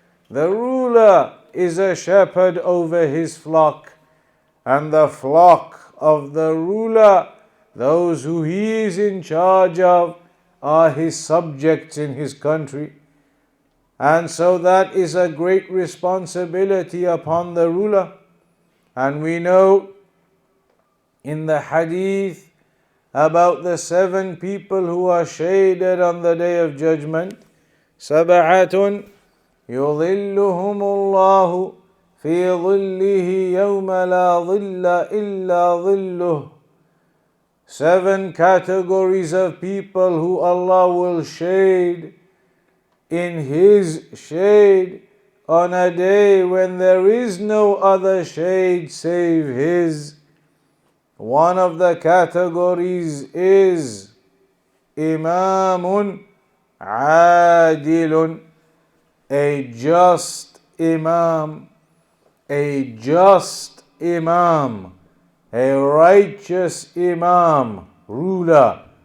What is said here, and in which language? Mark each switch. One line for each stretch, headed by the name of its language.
English: The ruler is a shepherd over his flock, and the flock of the ruler, those who he is in charge of, are his subjects in his country. And so that is a great responsibility upon the ruler. And we know in the hadith about the 7 people who are shaded on the day of judgment.
Arabic: سبعة يظلهم الله في ظله يوم لا ظل إلا ظله.
English: 7 categories of people who Allah will shade in His shade on a day when there is no other shade save His. One of the categories is Imamun Adilun, a just Imam, a just Imam, a righteous Imam, ruler,